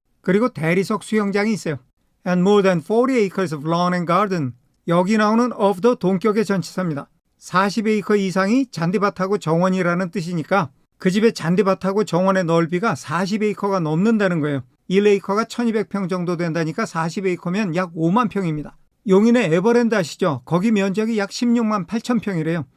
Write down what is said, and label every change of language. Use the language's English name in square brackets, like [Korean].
[Korean] 그리고 대리석 수영장이 있어요. [English] And more than 40 acres of lawn and garden. [Korean] 여기 나오는 of the 동격의 전치사입니다. 40에이커 이상이 잔디밭하고 정원이라는 뜻이니까 그 집의 잔디밭하고 정원의 넓이가 40에이커가 넘는다는 거예요. 1에이커가 1200평 정도 된다니까 40에이커면 약 5만 평입니다. 용인의 에버랜드 아시죠? 거기 면적이 약 16만 8천 평이래요.